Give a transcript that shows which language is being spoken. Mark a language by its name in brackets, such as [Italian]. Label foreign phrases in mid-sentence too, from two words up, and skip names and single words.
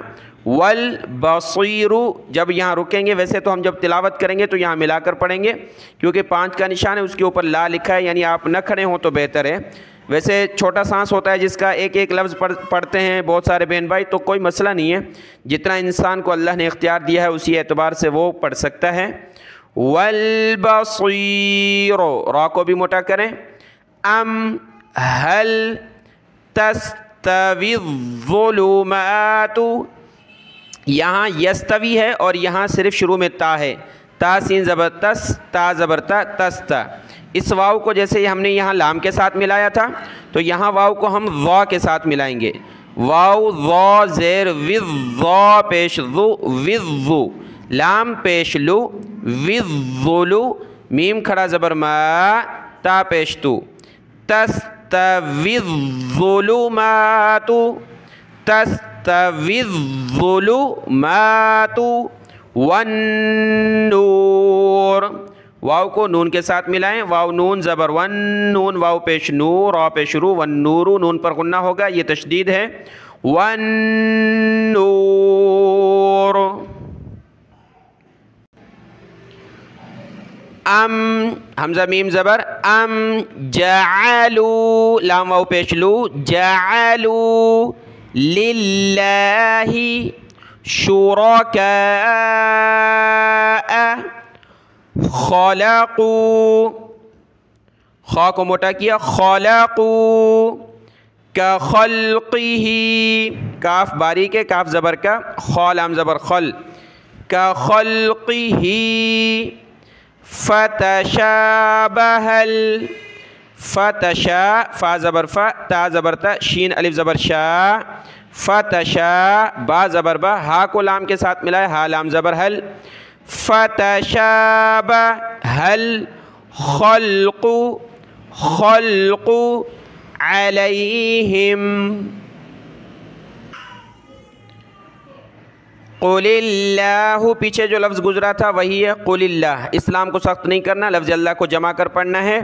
[Urdu] والبصیر، جب یہاں رکیں گے، ویسے تو ہم جب تلاوت کریں گے تو یہاں ملا کر پڑھیں گے کیونکہ 5 کا نشان ہے، اس کے اوپر لا لکھا ہے، یعنی آپ نہ کھڑے ہوں تو بہتر ہے. ویسے چھوٹا سانس ہوتا ہے جس کا ایک ایک لفظ پڑھتے ہیں بہت سارے بہن بھائی، تو کوئی مسئلہ نہیں ہے، جتنا انسان کو اللہ نے اختیار دیا ہے اسی اعتبار سے وہ پڑھ سکتا ہے. والبصیر، را کو بھی موٹا کریں. [Arabic] ام هل تستوی الظلمات، [Urdu] یہاں یستوی ہے اور یہاں صرف شروع میں تا ہے، تا سین زبر تس، تا زبر تا، تستا. اس واو کو جیسے ہم نے یہاں لام کے ساتھ ملایا تھا تو یہاں واو کو ہم ضا کے ساتھ ملائیں گے. واو ضا زیر وذ، ضا پیش ذو، وذ، لام پیش لو، وذلو، میم کھڑا زبر ما، تا پیش تو. [Arabic] تستوی الظلمات، تستوی الظلمات والنور، [Urdu] واو کو نون کے ساتھ ملائیں، واو نون زبر ون، نون واو پیش نور، را پیش رو، والنور، نون پر غنہ ہوگا، یہ تشدید ہے. والنور. ام، حمزہ میم زبر ام، جعلوا، لام واو پیش لو، [Arabic] جعلوا للہ شرکاء خلقوا، [Urdu] خا کو موٹا کیا، [Arabic] خلقوا کخلقہ، [Urdu] کاف باریک ہے، کاف زبر کا، خا لام زبر خل، کخلقہ. فتشابہ، فتشا، فا زبر فا، تا زبر تا، شین الف زبر شا، فتشا، با زبر با، ہا کو لام کے ساتھ ملائے، ہا لام زبر حل. [Arabic] فتشابہ حل خلق، خلق علیہم. قل اللہ، [Urdu] پیچھے جو لفظ گزرا تھا وہی ہے [Arabic] قل اللہ، [Urdu] اسلام کو سخت نہیں کرنا، لفظ اللہ کو جمع کر پڑھنا ہے.